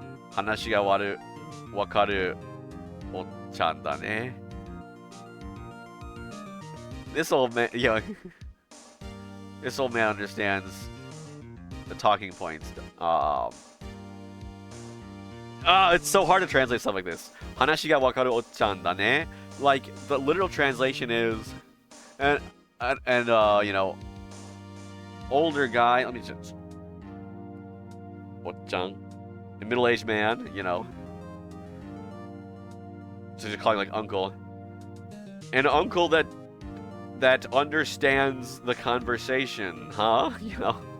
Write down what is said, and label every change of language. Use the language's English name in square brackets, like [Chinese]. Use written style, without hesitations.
[Japanese] 話がわかるおっちゃんだね。 [English] This old man, this old man understands the talking points. It's so hard to translate stuff like this. [Japanese] 話がわかるおっちゃんだね. [English] Like, the literal translation is, and you know, older guy. Let me just. [Japanese] おっちゃん. [English] A middle-aged man, you know. So just calling like uncle. An uncle that understands the conversation, huh? You know.